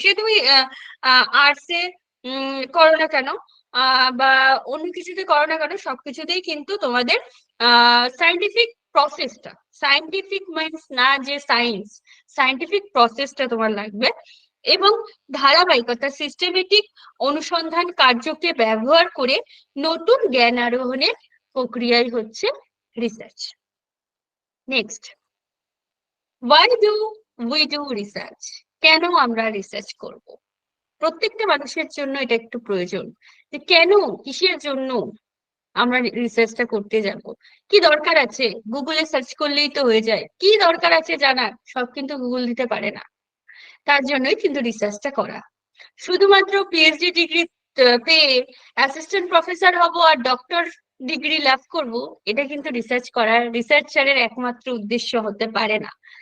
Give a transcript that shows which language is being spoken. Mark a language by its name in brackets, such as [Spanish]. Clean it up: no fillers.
[Bangla] সে তুমি আর্টসে করো না কেন বা অন্য কিছুতে করো না কেন, সবকিছুতেই কিন্তু তোমাদের সায়েন্টিফিক প্রসেসটা, সায়েন্টিফিক মিনস না যে সায়েন্স, সায়েন্টিফিক প্রসেসটা তোমার লাগবে এবং ধারাবাহিকতা সিস্টেমেটিক অনুসন্ধান কার্যকে ব্যবহার করে নতুন জ্ঞান আরোহণের প্রক্রিয়াই হচ্ছে research. [English] Next, why do we do research? [Bangla] কেন আমরা রিসার্চ করব? প্রত্যেকটা মানুষের জন্য এটা একটু প্রয়োজন যে কেন, কিসের জন্য আমরা রিসার্চটা করতে যাব, কি দরকার আছে, গুগলে সার্চ করলেই তো হয়ে যায়, কি দরকার আছে জানার, সব কিন্তু গুগল দিতে পারে না। তার জন্যই কিন্তু রিসার্চটা করা। শুধুমাত্র পিএইচডি ডিগ্রি পেয়ে অ্যাসিস্ট্যান্ট প্রফেসর হব আর ডক্টর ডিগ্রি লাভ করব, এটা কিন্তু রিসার্চারের একমাত্র উদ্দেশ্য হতে পারে না।